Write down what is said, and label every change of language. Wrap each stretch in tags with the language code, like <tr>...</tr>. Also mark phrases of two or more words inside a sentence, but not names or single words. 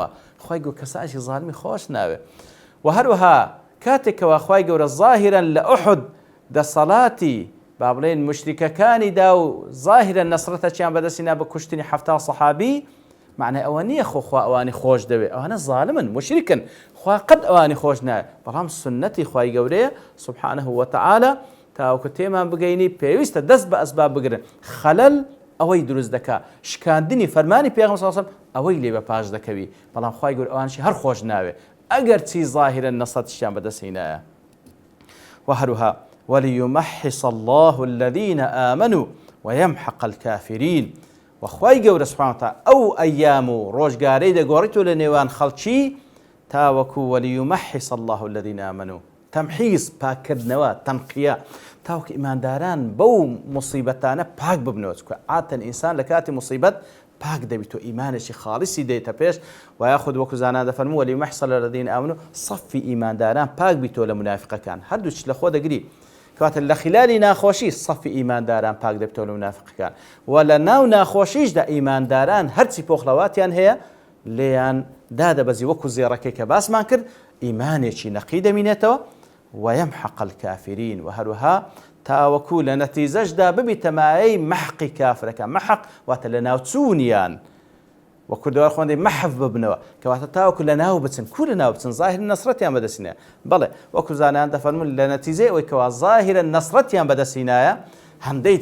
<ckb>خوای گەورە کەسانێکی ظالمی خۆش ناوێ. و هەروەها کاتێکەوە خوای گەورە ظاهرەن لە ئوحود دەسەڵاتی با بڵێن مشریکەکانی دا و ظاهرەن نەسرەتەکیان بەدەستینا بە کوشتنی حەفتا سەحابی، معنای ئەوە نییە خۆ ئەوانی خۆش دەوێ، ئەوانە ظالمن مشریکن، خوا قەت ئەوانی خۆش ناوێ، بەڵام سنەتی خوای گەورەیە</ckb> <ar>سبحانه وتعالى</ar> <ckb>تاوەکو تێمان بگەینی پێویستە دەست بە ئەسباب بگرن، خەلەل ئەوەی دروست دەکا شکاندنی فەرمانی پێغەمبەر</ckb> <ar>صلی الله علیه و سلم</ar> <ckb>ئەوەی لێ بە پاش دەکەوی بەڵام خوای گەورە ئەوانشی هەر خۆش ناوێ ئەگەر چی ظاهرا نەسەتیان بەدەستهێنایە وهروها</ckb> <ar>وليمحص الله الذين آمنوا ويمحق الكافرين</ar> <ckb>وخواي گەورە</ckb> <ar>سبحانه وتعالى</ar> <ckb>ئەو ئەیام و ڕۆژگارەی دەگۆڕێتەوە لە نێوان خەڵکی تاوەکو</ckb> <ar>وليمحص الله الذين آمنوا</ar> <ckb>تەمحیز پاکردنەوە تەنقیە تاوەکو ئیمانداران بەو مصیبەتانە پاک ببنەوە چکە عادەتەن ئینسان لە کاتی مصیبەت پاک دەبیتەوە ئیمانێکی خاڵیسی دێتە پێش و یاخود وەکو زانان دەفەرموون</ckb> <ar>وليمحص الذين آمنوا</ar> <ckb>صەفی ئیمانداران پاک بیتەوە لە منافقەکان هەردووچ لە خۆ دەگری کەواتە لە خلالی ناخۆشی صەفی ئیمانداران پاک دەبێتەوە لە منافقەکان و لە ناو ناخۆشیشدا ئیمانداران هەرچی پۆخڵەواتیان هەیە لێیان دادەبەزی وەکو زێڕەکەی کە باسمان کرد ئیمانێکی نەقی دەمینێتەوە</ckb> <ar>ويمحق الكافرين</ar> <ckb>وهروها تاوەکو لە نەتیزەشدا ببی تەمایەی محقی کافرەکە محق واتە لە ناوچوونیان وە کوردەوار خوێندەی مەحف ببنەوە کەواتە تاوەکو لە ناو بچن کو لە ناو بچن ظاهر نەسرەتیان بەدەستینایە بەڵێ وەکو زانایان دەفەرمون لە نەتیجەی ئەوەی کەوا ظاهرە نەسرەتیان بەدەستینایە هەندەیت</ckb>